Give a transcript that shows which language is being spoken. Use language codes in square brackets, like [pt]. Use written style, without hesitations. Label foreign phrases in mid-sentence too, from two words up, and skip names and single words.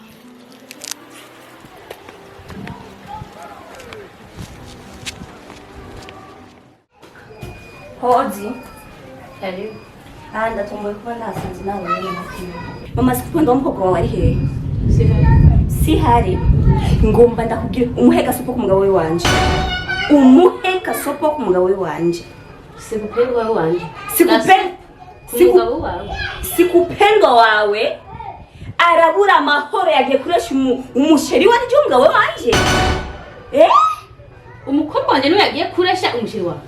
[rn] Hoji. Karibu. Ndatomboye kuba nasanze nawe nyine. Mama Sikupendwa umukobwa wawe ari hehe? Sihari. Ngomba ndakubwira umuheka sopo ku mugabo we wanje. Umuheka sopo ku mugabo we wanje. Sikupendwa wanje. Sikupendwa wawe arabura amahoro yagiye kuresha umusheri wanje umugabo wanje. Umukobwa wanje niwe yagiye kuresha umusheri wawe.